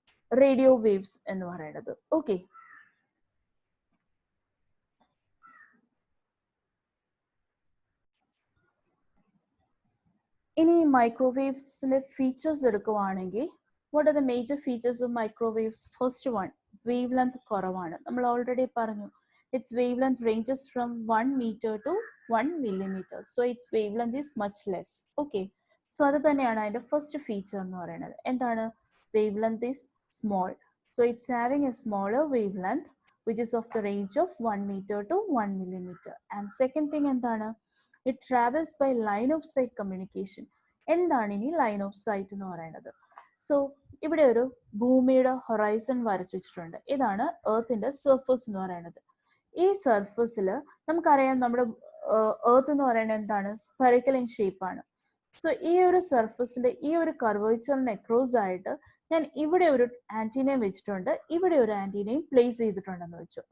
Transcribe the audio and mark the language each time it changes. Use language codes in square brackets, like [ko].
[ml] Radio waves എന്ന് പറയുന്നത്. Okay, ഇനി മൈക്രോവേവ്സിന്റെ ഫീച്ചേഴ്സ് എടുക്കുവാണെങ്കിൽ, [en] What are the major features of microwaves? [ml] First one, wave length കുറവാണ്. നമ്മൾ ഓൾറെഡി പറഞ്ഞു, [en] its wavelength ranges from 1 meter to 1 millimeter. So its wavelength is much less. [ml] Okay, so അത് തന്നെയാണ് അതിന്റെ ഫസ്റ്റ് ഫീച്ചർ എന്ന് പറയുന്നത്. എന്താണ്? [en] wavelength is small. So it's having a smaller wavelength which is of the range of 1 meter to 1 millimeter. And second thing [ml] എന്താണ്? [en] It travels by line of sight communication. [ml] എന്താണ് ഇനി line of site എന്ന് പറയുന്നത്? So ഇവിടെ ഒരു ഭൂമിയുടെ horizon വരച്ചു വെച്ചിട്ടുണ്ട്. ഇതാണ് എർത്തിന്റെ സർഫസ് എന്ന് പറയുന്നത്. ഈ സർഫസിൽ നമുക്കറിയാം നമ്മുടെ എർത്ത് എന്ന് പറയുന്നത് എന്താണ്? സ്പെറിക്കൽ ഇൻ ഷേപ്പ് ആണ്. സോ ഈ ഒരു സർഫസിന്റെ ഈ ഒരു കർവേച്ചറിന് അക്രോസ് ആയിട്ട് ഞാൻ ഇവിടെ ഒരു ആന്റിനയും വെച്ചിട്ടുണ്ട്, ഇവിടെ ഒരു ആന്റിനയും പ്ലേസ് ചെയ്തിട്ടുണ്ടെന്ന് വെച്ചു.